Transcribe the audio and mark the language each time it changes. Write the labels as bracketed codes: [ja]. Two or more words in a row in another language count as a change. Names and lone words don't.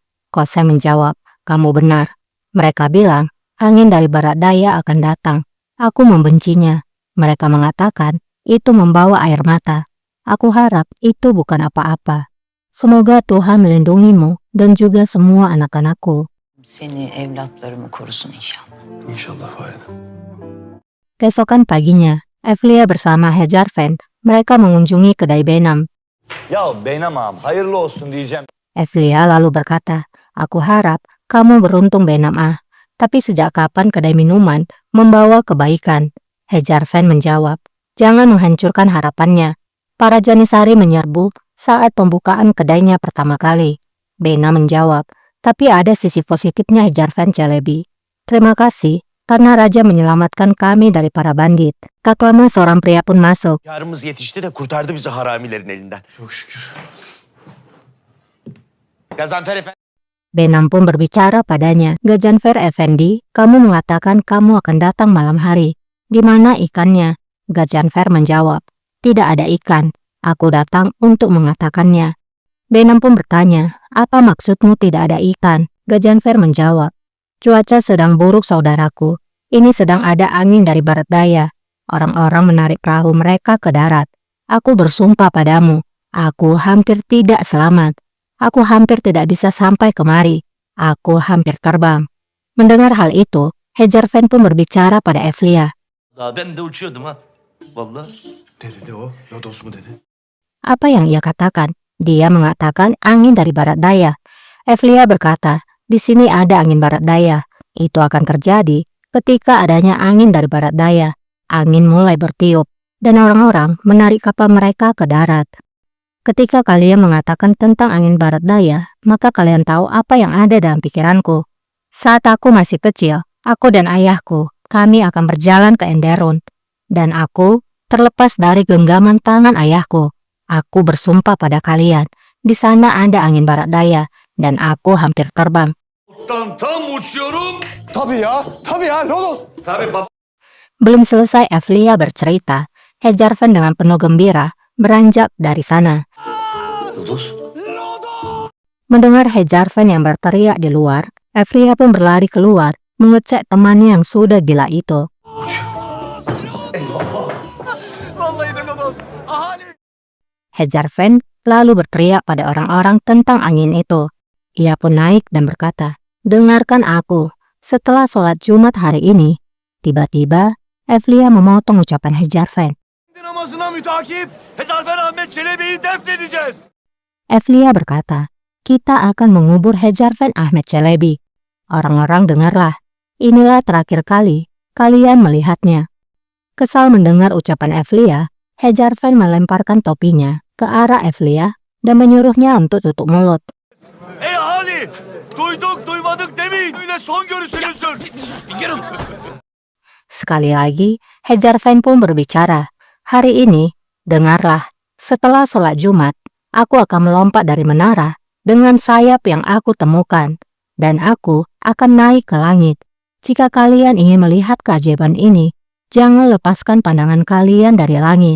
[id] Kosem menjawab, "Kamu benar. Mereka bilang, angin dari barat daya akan datang. Aku membencinya. Mereka mengatakan, itu membawa air mata. Aku harap itu bukan apa-apa. Semoga Tuhan melindungimu dan juga semua anak-anakku." [tr] Seni evlatlarımı korusun inşallah. İnşallah Valide. [id] Keesokan paginya, Evlia bersama Hedjarfen, mereka mengunjungi kedai Benam. [tr] Ya Beynam ağam hayırlı olsun diyeceğim. [id] Evlia lalu berkata, "Aku harap kamu beruntung Benam ah. Tapi sejak kapan kedai minuman membawa kebaikan?" Hedjarfen menjawab, "Jangan menghancurkan harapannya. Para Janissary menyerbu saat pembukaan kedainya pertama kali." Benam menjawab, "Tapi ada sisi positifnya Hedjarfen Celebi. Terima kasih karena raja menyelamatkan kami dari para bandit." Tak lama seorang pria pun masuk. [tr] Yarımız yetişti de kurtardı bizi haramilerin elinden. Çok şükür. Gazanfer Efendi. [id] Benam pun berbicara padanya, "Gajanfer Effendi, kamu mengatakan kamu akan datang malam hari. Di mana ikannya?" Gajanfer menjawab, "Tidak ada ikan. Aku datang untuk mengatakannya." Benam pun bertanya, "Apa maksudmu tidak ada ikan?" Gajanfer menjawab, "Cuaca sedang buruk saudaraku. Ini sedang ada angin dari barat daya. Orang-orang menarik perahu mereka ke darat. Aku bersumpah padamu, aku hampir tidak selamat. Aku hampir tidak bisa sampai kemari. Aku hampir terbang." Mendengar hal itu, Hedjarfen pun berbicara pada Evlia. [tr] Daha ben de uçuyordum ha. Vallahi. Ne dedi o? Lodos mu dedi? [id] Apa yang ia katakan? Dia mengatakan angin dari barat daya. Evlia berkata, "Di sini ada angin barat daya. Itu akan terjadi ketika adanya angin dari barat daya. Angin mulai bertiup, dan orang-orang menarik kapal mereka ke darat." Ketika kalian mengatakan tentang angin barat daya, maka kalian tahu apa yang ada dalam pikiranku. Saat aku masih kecil, aku dan ayahku, kami akan berjalan ke Enderun. Dan aku terlepas dari genggaman tangan ayahku. Aku bersumpah pada kalian, di sana ada angin barat daya, dan aku hampir terbang. [tr] Tam uçuyorum. Tabii ya Lodos. Tabii baba. [id] Belum selesai Evlia bercerita, Hedjarfen dengan penuh gembira beranjak dari sana. [tr] Lodos. [id] Mendengar Hedjarfen yang berteriak di luar, Evlia pun berlari keluar mengecek temannya yang sudah gila itu. [tr] Vallahi de Lodos. Ahali. [id] Hedjarfen lalu berteriak pada orang-orang tentang angin itu. Ia pun naik dan berkata, "Dengarkan aku, setelah sholat Jumat hari ini." Tiba-tiba, Evlia memotong ucapan Hedjarfen. [tr] Namazına mütakip Hedjarfen Ahmet Çelebi'yi defnedeceğiz. [id] Evlia berkata, "Kita akan mengubur Hedjarfen Ahmet Celebi." Orang-orang dengarlah. Inilah terakhir kali kalian melihatnya. Kesal mendengar ucapan Evlia, Hedjarfen melemparkan topinya ke arah Evlia dan menyuruhnya untuk tutup mulut. [tr] Ey ahali! Duyduk duymadık demeyin. Öyle son görüşünüzdür. [id] Sekali lagi, Hedjarfen pun berbicara. "Hari ini, dengarlah, setelah sholat Jumat, aku akan melompat dari menara dengan sayap yang aku temukan, dan aku akan naik ke langit. Jika kalian ingin melihat keajaiban ini, jangan lepaskan pandangan kalian dari langit.